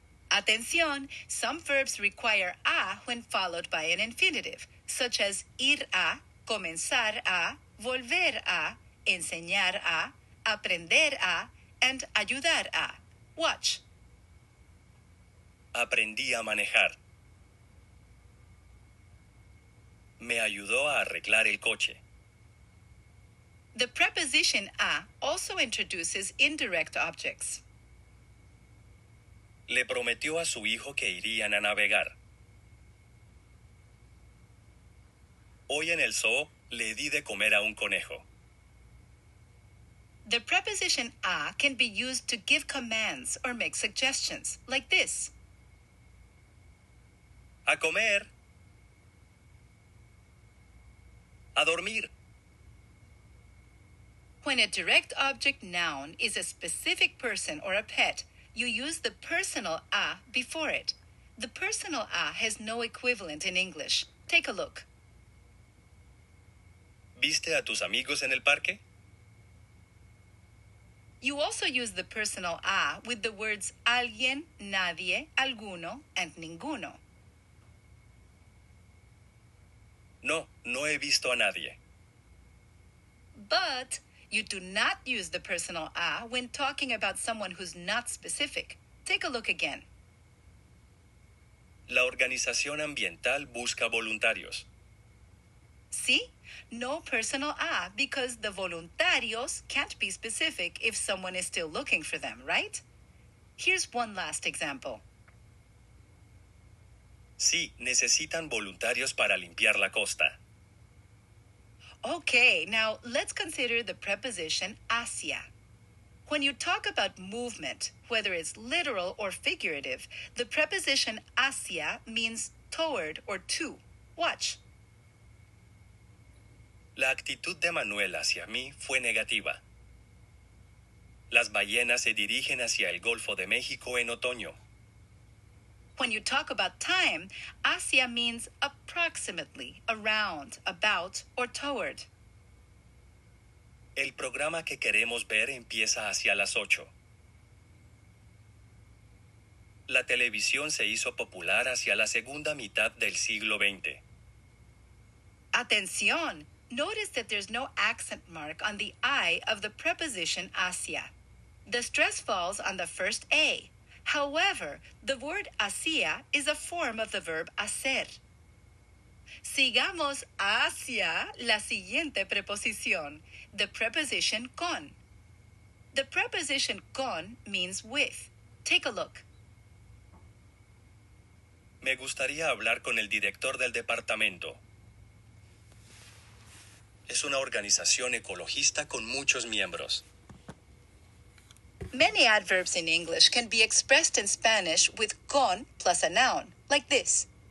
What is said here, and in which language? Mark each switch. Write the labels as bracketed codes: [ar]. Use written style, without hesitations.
[es] Atención, [en] some verbs require a when followed by an infinitive, such as ir a, comenzar a, volver a, enseñar a, aprender a, and ayudar a. Watch. [es] Aprendí a manejar. Me ayudó a arreglar el coche. [en] The preposition a also introduces indirect objects. [es] Le prometió a su hijo que irían a navegar. Hoy en el zoo le di de comer a un conejo. [en] The preposition a can be used to give commands or make suggestions, like this. [es] A comer. A dormir. [en] When a direct object noun is a specific person or a pet, you use the personal a before it. The personal a has no equivalent in English. Take a look. [es] ¿Viste a tus amigos en el parque? [en] You also use the personal a with the words alguien, nadie, alguno, and ninguno. [es] No, no he visto a nadie. [en] But you do not use the personal a when talking about someone who's not specific. Take a look again. [es] La organización ambiental busca voluntarios. [en] See? No personal a because the voluntarios can't be specific if someone is still looking for them, right? Here's one last example. [es] Sí, necesitan voluntarios para limpiar la costa. [en] Okay, now let's consider the preposition hacia. When you talk about movement, whether it's literal or figurative, the preposition hacia means toward or to. Watch. [es] La actitud de Manuel hacia mí fue negativa. Las ballenas se dirigen hacia el Golfo de México en otoño. [en] When you talk about time, hacia means approximately, around, about, or toward. [es] El programa que queremos ver empieza hacia las 8. La televisión se hizo popular hacia la segunda mitad del siglo XX. Atención! [en] Notice that there's no accent mark on the I of the preposition hacia. The stress falls on the first A. However, the word hacia is a form of the verb hacer. [es] Sigamos hacia la siguiente preposición, [en] the preposition con. The preposition con means with. Take a look. [es] Me gustaría hablar con el director del departamento. Es una organización ecologista con muchos miembros. [en] Many adverbs in English can be expressed in Spanish with con plus a noun, like this.